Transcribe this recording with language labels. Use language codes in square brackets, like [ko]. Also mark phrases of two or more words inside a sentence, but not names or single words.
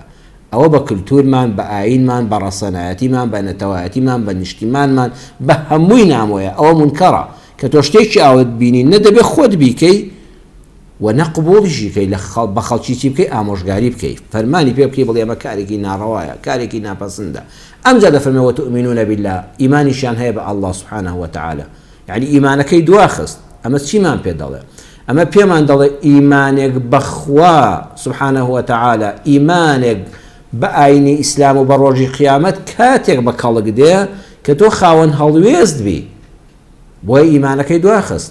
[ckb] ئەوە بە کولتورمان، بە ئاینمان، بە ڕەسەنایەتیمان، بە نەتەوایەتیمان، بە نیشتیمانمان، بە هەمووی نامۆیە. ئەوە منکەڕە کە تۆ شتێکی ئاوت بینی نەدەبێت خۆت بیکەی و نەقبوڵیشی کەی بە خەڵکی چی بکەی، ئامۆژگاری بکەی، فەرمانی پێ بکەی، بڵێ ئەمە کارێکی ناڕەوایە، کارێکی ناپەسندە. ئەمجا دەفەرمێ [ar] وتؤمنون بالله، [ckb] ئیمانیشیان هەیە بە [ar] الله سبحانه وتعالى، [ckb] یعنی ئیمانەکەی دواخست. ئەمە چیمان پێ دەڵێ؟ ئەمە پێمان دەڵێ ئیمانێک بەخوا [ar] سبحانه وتعالى، [ckb] ئیمانێک بە ئاینی ئیسلام و بە ڕۆژی قیامەت کاتێک بە کەڵک دێ کە تۆ خاوەن هەڵوێست بی، بۆی ئیمانەکەی دواخست.